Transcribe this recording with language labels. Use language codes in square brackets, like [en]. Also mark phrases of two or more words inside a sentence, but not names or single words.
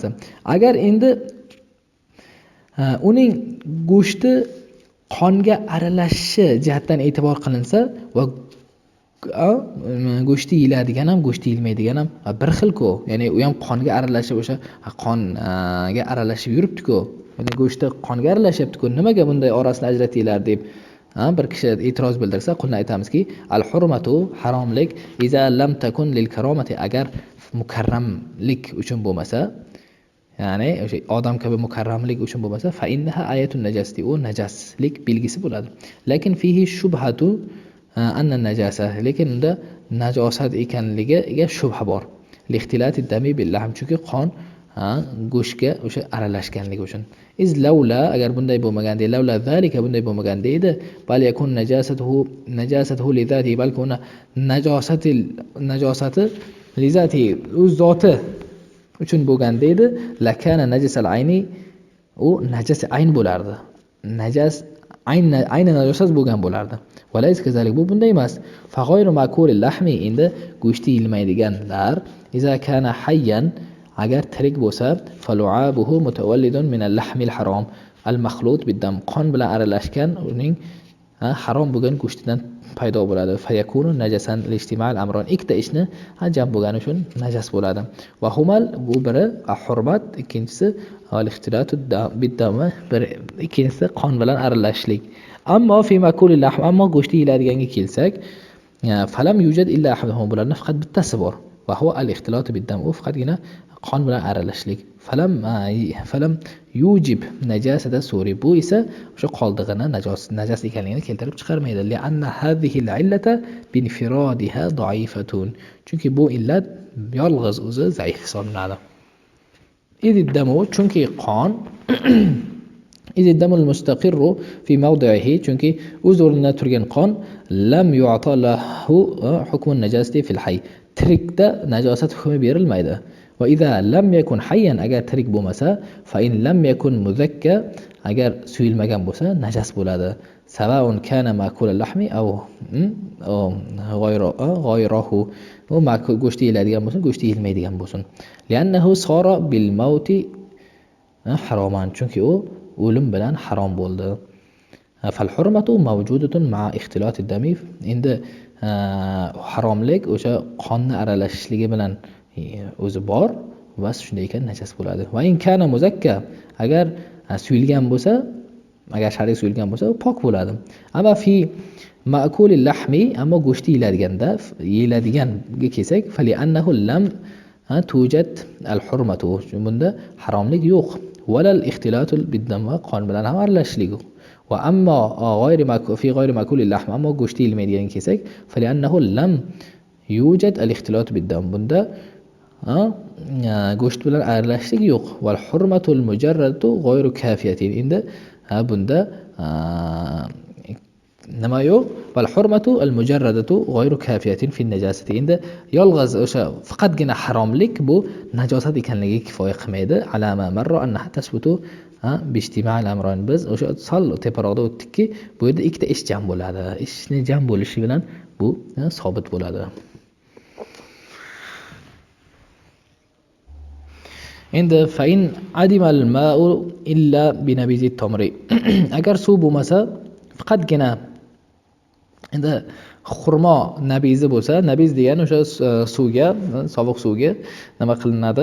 [uz] Agar endi uning go'shti qonga aralashishi jihatdan e'tibor qilinsa va go'shti yeyiladigan ham, go'shti yeyilmaydigan ham bir xil-ku. Ya'ni u ham qonga aralashib o'sha qonga aralashib yuribdi-ku. Ya'ni go'shti qonga aralashyapti-ku. Nimaga bunday orasini ajratinglar deb bir kishi e'tiroz bildirsa, qulni aytamizki, al-hurmatu haromlik [ar] إذا لم تكن للكرامة, [uz] agar mukarramlik uchun bo'lmasa, ya'ni o'sha odam kabi mukarramlik uchun bo'lmasa, [ar] فإنها آية النجاسة, [uz] u najaslik belgisi bo'ladi. [ar] Lekin فيه شبهة النجاسة, [uz] lekin unda najosat ekanligiga shubha bor. [ar] لاختلاط الدم باللحم, [uz] chunki qon go'shtga o'sha aralashganligi uchun. [ar] إذ لولا, [uz] agar bunday bo'lmaganda, [ar] لولا ذلك, [uz] bunday bo'lmaganda edi, [ar] بل يكون نجاسته لذاته, [uz] balki uni najosati [ar] لذاته, [uz] o'z zoti uchun bo'lganda edi, [ar] لكان نجس العين, [uz] u najasi ayn bo'lardi. Ayni najosat bo'lgan bo'lardi. [ar] وليس كذلك, [uz] bu bunday emas. [ar] فغير مأكول اللحم, [uz] endi go'shti yeyilmaydiganlar [ar] إذا كان حيا, [uz] agar tirik bo'lsa, [ar] فلعابه متولد من اللحم الحرام المخلوط بالدم, [uz] qon bilan aralashgan uning harom bo'lgan go'shtidan paydo bo'ladi. [ar] فيكون نجسا لاجتماع أمرين, [uz] ikkita ishni jam bo'lgani uchun najas bo'ladi. [ar] وهما, [uz] bu biri hurmat, ikkinchisi [ar] الاختلاط بالدم, [uz] ikkinchisi qon bilan aralashishlik. [ar] أما في مأكول اللحم, [uz] ammo go'shti yeyiladiganga kelsak, [ar] فلم يوجد إلا أحدهما, [uz] bularning faqat bittasi bor. [ar] وهو الاختلاط بالدم, [uz] u faqatgina qon bilan aralashishlik. [ar] فلم يوجب نجاسة السؤر, [uz] bu esa o'sha qoldig'ini najas ekanligini keltirib chiqarmaydi. [ar] لأن هذه العلة بانفرادها ضعيفة, [uz] chunki bu illat yolg'iz o'zi zaif hisoblanadi. [ar] Iddamu, [uz] chunki qon [ar] الدم المستقر في موضعه, [uz] chunki o'z o'rnida turgan qon [ar] لم يعط له حكم النجاسة في الحي, [uz] tirikda najosat hukmi berilmaydi. [ar] وإذا لم يكن حيا, [uz] agar tirik bo'lmasa, [ar] فإن لم يكن مذكى, [uz] agar suyulmagan bo'lsa najas bo'ladi. [ar] سواء كان مأكول اللحم أو غيره, [uz] u go'shti yeyiladigan bo'lsin, go'shti yeyilmaydigan bo'lsin. [ar] لأنه صار بالموت حراما, [uz] chunki u o'lim bilan harom bo'ldi. [ar] فالحرمة موجودة مع اختلاط الدم, [uz] endi haromlik o'sha qonni aralashishligi bilan o'zi bor va shunday ekan najas bo'ladi. [ar] وإن كان مذكى, [uz] agar suyilgan bo'lsa, agar shariy suyilgan bo'lsa, u pok bo'ladi. [ar] أما في مأكول اللحم, [uz] ammo go'shti yeyiladiganga kelsak, [ar] فلأنه لم توجد الحرمة, [uz] bunda haromlik yo'q. [ar] ولا الاختلاط بالدم, [uz] va qon bilan ham aralashishlik yo'q. [ar] وأما في غير مأكول اللحم, [uz] ammo go'shti yeyilmaydiganga kelsak, [ar] فلأنه لم يوجد الاختلاط بالدم, [uz] bunda go'sht bilan aralashishlik yo'q. [ar] والحرمة المجردة غير كافية, [uz] endi bunda nima yo'q? [ar] والحرمة المجردة غير كافية في النجاسة, [uz] endi yolg'iz o'sha faqatgina haromlik bu najosat ekanligiga kifoya qilmaydi. [ar] على ما مر أن تثبت باجتماع أمرين, [uz] biz o'sha sal teparoqda o'tdikki, bu yerda ikkita ish jam bo'ladi. Ishni jam bo'lishi bilan bu sobit bo'ladi. Endi [ar] فإن عدم الماء إلا بنبيذ التمر, [uz] agar suv bo'lmasa, faqatgina endi xurmo nabizi bo'lsa, nabiz degan o'sha suvga, sovuq suvga nima qilinadi?